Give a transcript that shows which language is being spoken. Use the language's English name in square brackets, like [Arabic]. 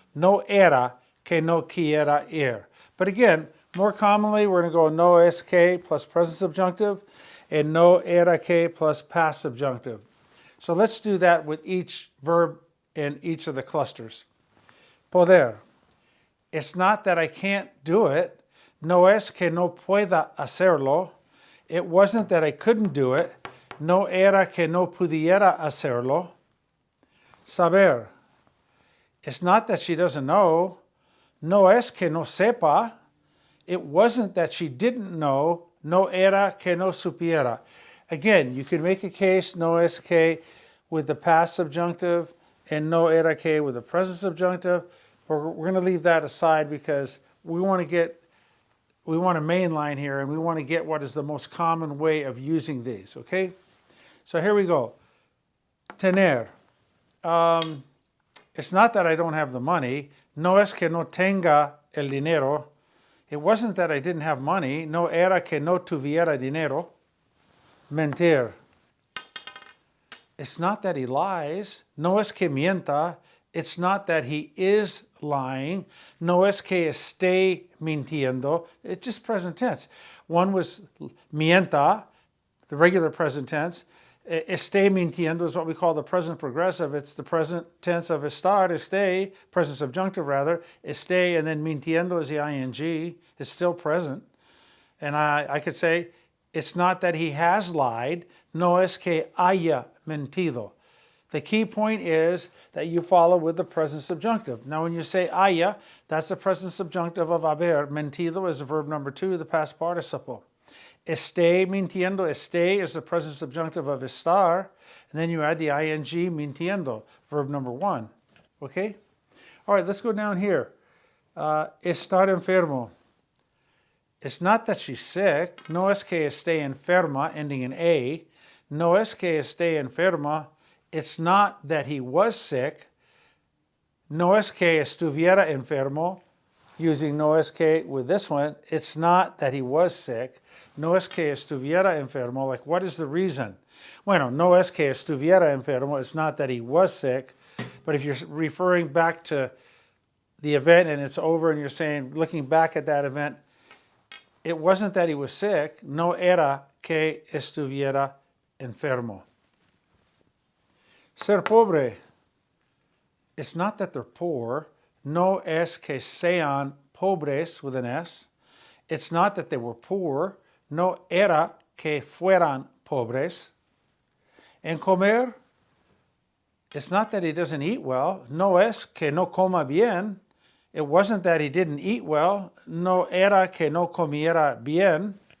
[Spanish] No era que no quiera ir. [English] But again, more commonly, we're going to go no es que plus present subjunctive and no era que plus past subjunctive. So let's do that with each verb in each of the clusters. Poder. It's not that I can't do it. [Spanish] No es que no pueda hacerlo. [English] It wasn't that I couldn't do it. [Spanish] No era que no pudiera hacerlo. Saber. [English] It's not that she doesn't know. [Spanish] No es que no sepa. [English] It wasn't that she didn't know. [Spanish] No era que no supiera. [English] Again, you can make a case no es que with the past subjunctive and no era que with the present subjunctive. But we're going to leave that aside because we want to mainline here and we want to get what is the most common way of using these, okay? So here we go. Tener. It's not that I don't have the money. [Spanish] No es que no tenga el dinero. [English] It wasn't that I didn't have money. [Spanish] No era que no tuviera dinero. [English] Mentir. It's not that he lies. [Spanish] No es que mienta. [English] It's not that he is lying. [Spanish] No es que esté mintiendo. [English] It's just present tense. One was mienta, the regular present tense. Esté mintiendo is what we call the present progressive. It's the present tense of estar, esté, present subjunctive rather. Esté, and then mintiendo is the ing. It's still present. And I could say, it's not that he has lied. [Spanish] No es que haya mentido. [English] The key point is that you follow with the present subjunctive. Now when you say haya, that's the present subjunctive of haber. Mentido is verb number 2, the past participle. Esté mintiendo. Esté is the present subjunctive of estar. And then you add the ing mintiendo, verb number 1. Okay? All right, let's go down here. Estar enfermo. It's not that she's sick. [Spanish] No es que esté enferma, [English] ending in a. [Spanish] No es que esté enferma. [English] It's not that he was sick. [Spanish] No es que estuviera enfermo. [English] Using [Spanish] no es que [English] with this one, it's not that he was sick. [Spanish] No es que estuviera enfermo. [English] Like, what is the reason? [Spanish] Bueno, no es que estuviera enfermo. [English] It's not that he was sick. But if you're referring back to the event and it's over and you're saying, looking back at that event, it wasn't that he was sick. [Spanish] No era que estuviera enfermo. Ser pobre. [English] It's not that they're poor. [Spanish] No es que sean pobres [English] with an S. It's not that they were poor. [Spanish] No era que fueran pobres. En comer. [English] It's not that he doesn't eat well. [Spanish] No es que no coma bien. [English] It wasn't that he didn't eat well. [Spanish] No era que no comiera bien.